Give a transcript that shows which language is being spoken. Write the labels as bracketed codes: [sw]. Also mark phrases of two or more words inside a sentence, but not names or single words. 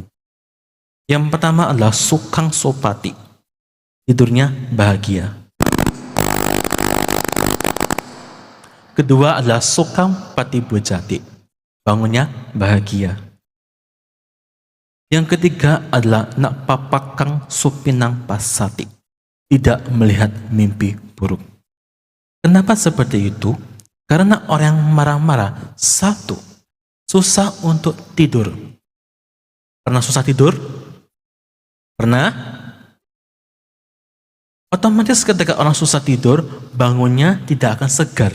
[id] Yang pertama adalah [pi] sukang sopati, [id] tidurnya bahagia. Kedua adalah [pi] sukang pati bojati, [id] bangunnya bahagia. Yang ketiga adalah [pi] nak papakang supinang pasati, [id] tidak melihat mimpi buruk. Kenapa seperti itu? Karena orang yang marah-marah, satu, susah untuk tidur. Pernah susah tidur? Pernah? Otomatis ketika orang susah tidur, bangunnya tidak akan segar.